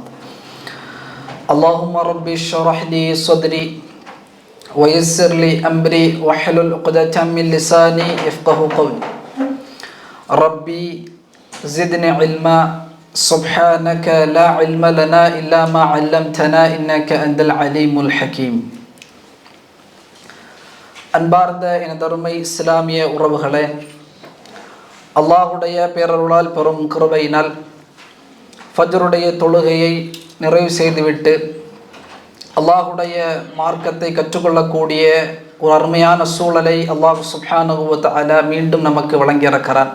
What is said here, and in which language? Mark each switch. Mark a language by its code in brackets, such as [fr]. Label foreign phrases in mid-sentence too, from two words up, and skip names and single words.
[ar] اللهم رب اشرح لي صدري ويسر لي أمري واحلل عقدة من لساني يفقهوا قولي. ربي زدني علما، سبحانك لا علم لنا إلا ما علمتنا إنك أنت العليم الحكيم. [ta] அன்பார்ந்த எனதருமை இஸ்லாமிய உறவுகளே, அல்லாஹுடைய பேரருளால் பெரும் கிருபையினால் ஃபஜ்ருடைய தொழுகையை நிறைவு செய்துவிட்டு அல்லாஹுடைய மார்க்கத்தை கற்றுக்கொள்ளக்கூடிய ஒரு அருமையான சூழலை [ar] الله سبحانه وتعالى [ta] மீண்டும் நமக்கு வழங்கியிருக்கிறார்.